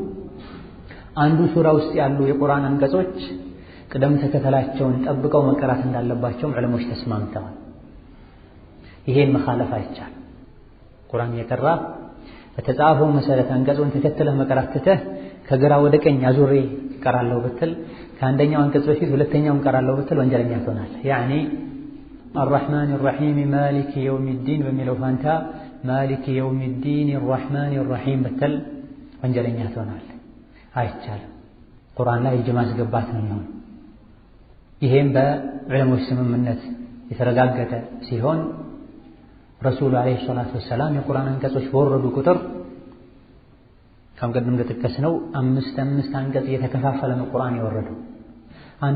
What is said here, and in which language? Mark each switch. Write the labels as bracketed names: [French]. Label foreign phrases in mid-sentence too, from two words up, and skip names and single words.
[Amharic] አንዱ ሱራ ውስጥ ያሉ የቁርአን አንቀጾች ቅደም ተከተላቸውን ጠብቀው መቀራት እንዳለባቸው ዑለሞች ተስማምተዋል። ይሄን መኻለፍ አይቻልም። ቁርአን የቀራ በተጻፈው መሰረት አንቀጹን ተከትለህ መቀራት ትተህ ከግራ ወደ ቀኝ አዙሬ እቀራለሁ ብትል ከአንደኛው አንቀጽ በፊት ሁለተኛውን እቀራለሁ ብትል ወንጀለኛ ትሆናለህ። ያኒ [Arabic] الرحمن الرحيم مالك يوم الدين [Amharic] በሚለው ፋንታ [Arabic] مالك يوم الدين الرحمن الرحيم [Amharic] ብትል ወንጀለኛ ትሆናለህ። አይቻልም። ቁርአን ላይ እጅ ማስገባት ነው የሚሆነው። ይሄም በዑለሞች ስምምነት የተረጋገጠ ሲሆን ረሱሉ [Arabic] عليه الصلاة والسلام [Amharic] የቁርአን አንቀጾች በወረዱ ቁጥር ከም ቀደም እንደተከሰነው አምስት አንቀጽ የተከፋፈለ ነው ቁርአን የወረደው። አንዱ